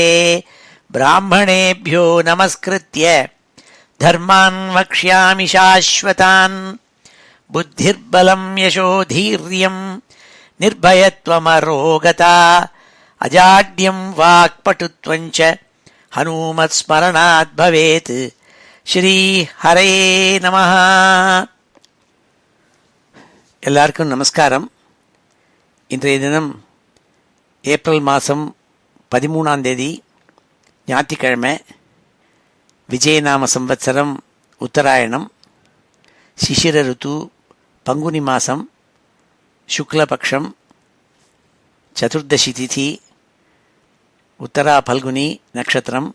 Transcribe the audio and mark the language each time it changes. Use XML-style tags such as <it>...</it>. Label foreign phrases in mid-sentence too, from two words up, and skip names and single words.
<sa>ब्राह्मणेभ्यो नमस्कृत्य धर्मान् वक्ष्यामि शाश्वतान्। बुद्धिर्बलं यशोधीर्यं निर्भयत्वमरोगता अजाड्यं वाक्पटुत्वं च हनुमत्स्मरणात् भवेत्। श्री हरे நமः.</sa> <ta>எல்லாருக்கும் நமஸ்காரம். இன்றைய தினம் ஏப்ரல் மாதம் 13ஆம் தேதி ஞாயிற்றுக்கிழமை. விஜயநாம சம்வத்சரம் உத்தராயணம். சிசிர ருத்து பங்குனி மாதம் சுக்லபக்ஷம் சதுர்தசி திதி உத்தரா பல்குனி நட்சத்திரம்.</ta>